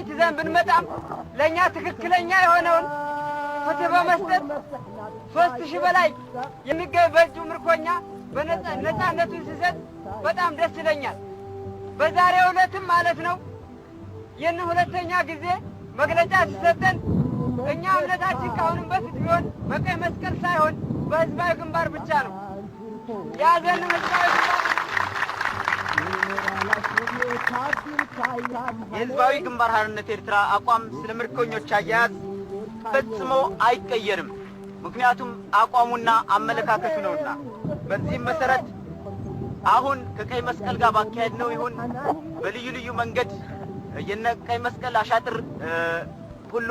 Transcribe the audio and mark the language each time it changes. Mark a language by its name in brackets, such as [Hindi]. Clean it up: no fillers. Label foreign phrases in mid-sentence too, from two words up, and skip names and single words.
[Amharic] ይዘን ብንመጣም ለእኛ ትክክለኛ የሆነውን ፍትህ በመስጠት 3000 በላይ የሚገኝ በእጁ ምርኮኛ ነፃነቱን ሲሰጥ በጣም ደስ ይለኛል። በዛሬው ዕለትም ማለት ነው ይህን ሁለተኛ ጊዜ መግለጫ ሲሰጠን እኛ እምነታችን ካሁንም በፊት ቢሆን በቀይ መስቀል ሳይሆን በህዝባዊ ግንባር ብቻ ነው። ያዘንም ህዝባዊ ግንባር የህዝባዊ ግንባር ሓርነት ኤርትራ አቋም ስለ ምርኮኞች አያያዝ ፈጽሞ አይቀየርም። ምክንያቱም አቋሙና አመለካከቱ ነውና። በዚህም መሰረት አሁን ከቀይ መስቀል ጋር ባካሄድ ነው ይሁን በልዩ ልዩ መንገድ የነ ቀይ መስቀል አሻጥር ሁሉ